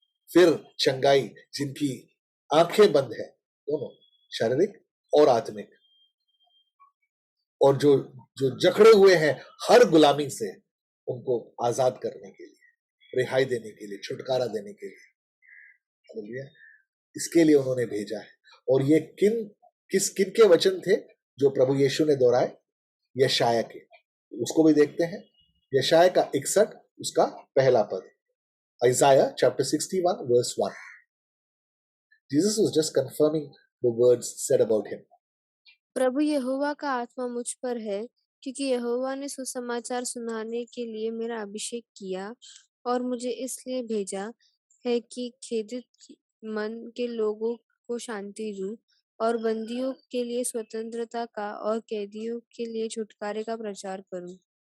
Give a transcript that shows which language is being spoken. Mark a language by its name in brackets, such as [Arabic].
[Hindi] फिर चंगाई, जिनकी आंखें बंद है, दोनों शारीरिक और आत्मिक, और जो जो जकड़े हुए हैं हर गुलामी से, उनको आजाद करने के लिए, रिहाई देने के लिए, छुटकारा देने के लिए। हालेलुया। इसके लिए उन्होंने भेजा है। और ये किन के वचन थे जो प्रभु यीशु ने दोहराए? यशाया के। उसको भी देखते हैं। यशाया का 61 उसका पहला पद, [English] Isaiah chapter 61 verse 1. Jesus was just confirming the words said about him. [Hindi] प्रभु यहोवा का आत्मा मुझ पर है, क्योंकि यहोवा ने सुसमाचार सुनाने के लिए मेरा अभिषेक किया, और मुझे इसलिए भेजा है कि खेदित मन के लोगों को शांति दूं, और बंदियों के लिए स्वतंत्रता का और कैदियों के लिए छुटकारे का प्रचार करूं।